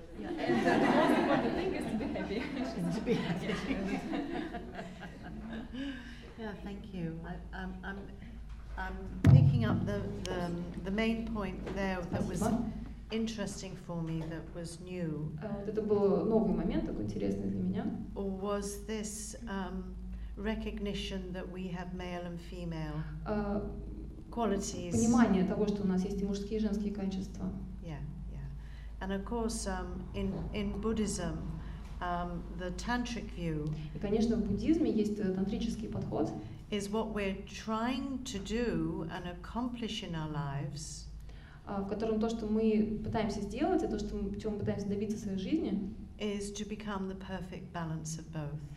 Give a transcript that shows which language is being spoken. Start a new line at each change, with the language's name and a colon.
English: Yeah, and the most important thing is to be happy. To be happy. Yeah, thank you. I'm picking up the main point there that was interesting for me, that was new.
Russian: Вот это был новый момент, такой интересный для меня.
English: Was this recognition that we have male and female qualities?
Russian: Понимание того, что у нас есть и мужские, и женские качества.
English: Yeah. And of course, in Buddhism, the tantric view.
Russian: И, конечно, в буддизме есть тантрический подход.
English: Is what we're trying to do and accomplish in our lives.
Russian: В котором то, что мы пытаемся сделать, и то, что чего мы пытаемся добиться в своей жизни,
English: is to become the perfect balance of both.